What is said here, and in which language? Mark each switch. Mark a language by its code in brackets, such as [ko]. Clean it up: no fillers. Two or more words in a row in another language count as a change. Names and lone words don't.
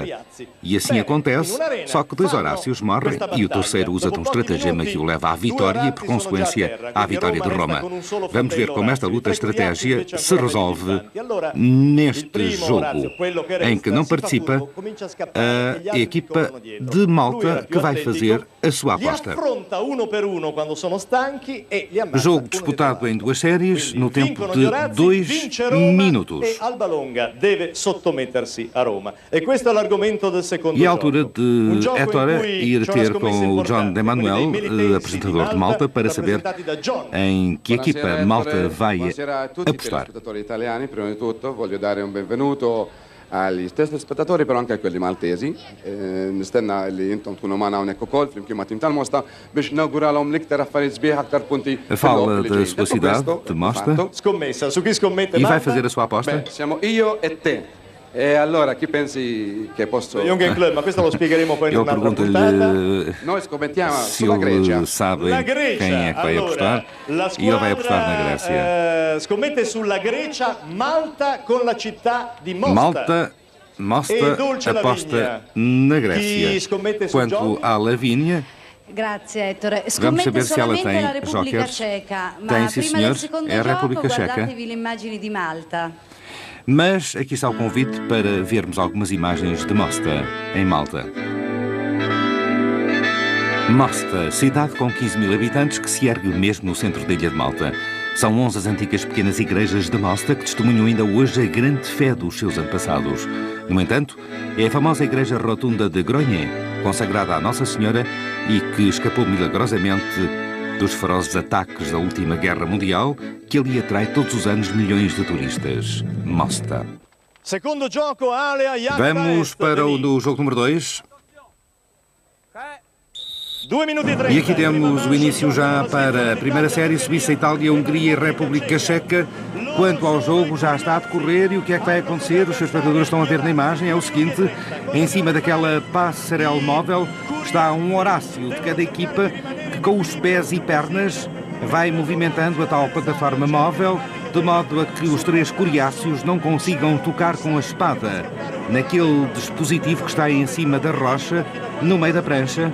[pt] E assim acontece, só que 2 Horácios morrem e o terceiro usa de um estratagema que o leva à vitória e, por consequência, à vitória de Roma. Vamos ver como esta luta, estratégia, se resolve neste jogo, em que não participa a equipa de Malta. Malta, que vai fazer a sua [it] li [pt] aposta. [it] affronta uno per uno quando sono stanchi e li ammazza [pt] Jogo [it] uno [pt] disputado [it] dietro [pt] em duas séries, [it] Quindi [pt] no tempo [it] vincono [pt] de [it] gli Orazzi, [pt] 2 [it] vince Roma [pt] minutos. [it] E Alba Longa deve sottomettersi a Roma. E questo è l'argomento del secondo [pt] E a [it] gioco. [pt] altura [it] Un [pt] de [it] gioco [pt] é [it] in [pt] hora [it] cui [pt] ir [it] c'è una [pt] ter [it] scommessa [pt] com o John [it] importante, [pt] de Manuel, [it] quelli dei militensi [pt] apresentador [it] di [pt] de Malta, para saber [it] rappresentati da John. [pt] em que equipa Malta vai [it] Buonasera a tutti i [pt] apostar. [it] telespettatori italiani. Prima di tutto voglio dare un benvenuto agli stessi spettatori, però anche a quelli maltesi. [mt] Nistenna li intom tkunu magħna hawnhekk ukoll flimkien ma' tim tal-Mosta biex nawguralhom l-iktar affarijiet sbieħ, aktar punti. [pt] Fala da sua cidade, de Mosta, [it] Scommessa, su chi scommette [pt] e vai [it] Malta? [pt] fazer a sua aposta. [it] Beh, siamo io e te. E allora chi pensi che posso... Jürgen Klopp, ma questo lo spiegheremo poi in [pt] Eu [it] un'altra puntata. [pt] pergunto-lhe [it] Noi scommettiamo [pt] se [it] sulla Grecia. [pt] ele sabe [it] La Grecia, [pt] quem é que vai apostar, [it] la [pt] e ele vai apostar na Grécia. [it] Scommette sulla Grecia, Malta con la città di Mostar. [pt] Mosta [it] E Dolce [pt] aposta [it] Lavínia. [pt] na [it] Chi [pt] Grécia. [it] scommette su [pt] Quanto [it] John? [pt] à Lavínia, [it] Grazie Ettore. [pt] vamos [it] Scommette [pt] saber se ela [it] solamente [pt] tem [it] la Repubblica [pt] jokers. [it] Ceca, ma [pt] Tem, sim, [it] prima [pt] senhor. [it] del secondo [pt] É a [it] gioco [pt] República Checa. [it] guardatevi le immagini di Malta. [pt] mas aqui está o convite para vermos algumas imagens de Mosta, em Malta. Mosta, cidade com 15 mil habitantes que se ergue mesmo no centro da ilha de Malta. São 11 as antigas pequenas igrejas de Mosta que testemunham ainda hoje a grande fé dos seus antepassados. No entanto, é a famosa igreja rotunda de Grogné, consagrada à Nossa Senhora e que escapou milagrosamente dos ferozes ataques da última Guerra Mundial, que ali atrai todos os anos milhões de turistas. Mosta. [it] Secondo gioco, Alea, [pt] Vamos para o jogo número 2. [it] 2 minuti e 30. [pt] E aqui temos o início já para a primeira série, Suíça, Itália, Hungria e República Checa. Quanto ao jogo, já está a decorrer e o que é que vai acontecer? Os seus espectadores estão a ver na imagem, é o seguinte: em cima daquela passarela móvel está um Horácio de cada equipa que com os pés e pernas vai movimentando a tal plataforma móvel de modo a que os três coriáceos não consigam tocar com a espada naquele dispositivo que está em cima da rocha, no meio da prancha.